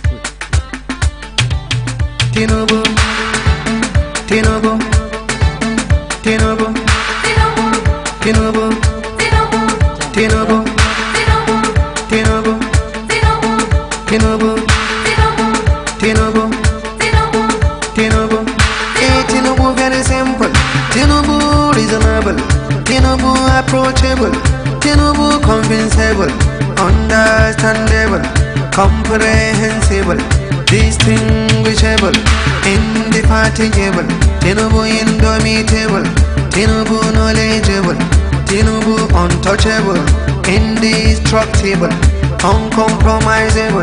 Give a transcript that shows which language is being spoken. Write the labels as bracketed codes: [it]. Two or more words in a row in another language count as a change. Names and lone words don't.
[en] Tinubu, Tinubu, Tinubu, Tinubu, Tinubu, Tinubu, Tinubu, Tinubu, Tinubu. Hey, Tinubu very simple. Tinubu reasonable. Tinubu approachable. Tinubu convincible. Understandable, comprehensible, distinguishable, indefatigable, Tinubu indomitable, Tinubu knowledgeable, Tinubu untouchable, indestructible, uncompromisable,